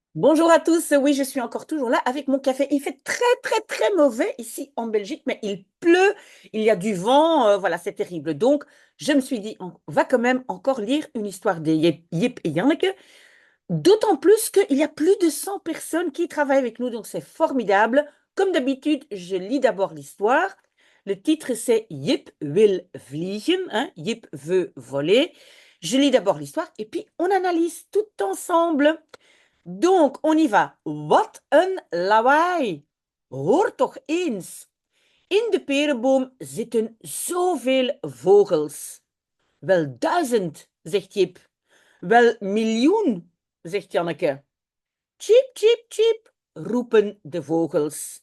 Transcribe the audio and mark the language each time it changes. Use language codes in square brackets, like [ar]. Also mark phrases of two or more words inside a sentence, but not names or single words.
[fr] Bonjour à tous, oui, je suis encore toujours là avec mon café. Il fait très, très, très mauvais ici en Belgique, mais il pleut, il y a du vent, voilà, c'est terrible. Donc, je me suis dit, on va quand même encore lire une histoire de Yip et Janneke, d'autant plus qu'il y a plus de 100 personnes qui travaillent avec nous, donc c'est formidable. Comme d'habitude, je lis d'abord l'histoire. Le titre, c'est Jip wil vliegen, hein, Jip veut voler. Je lis d'abord l'histoire et puis on analyse tout ensemble. Donc, on y va. [nl] Wat een lawaai. Hoor toch eens. In de perenboom zitten zoveel vogels. Wel 1000, zegt Jip. Wel miljoen, zegt Janneke. Tjip, tjip, tjip, roepen de vogels.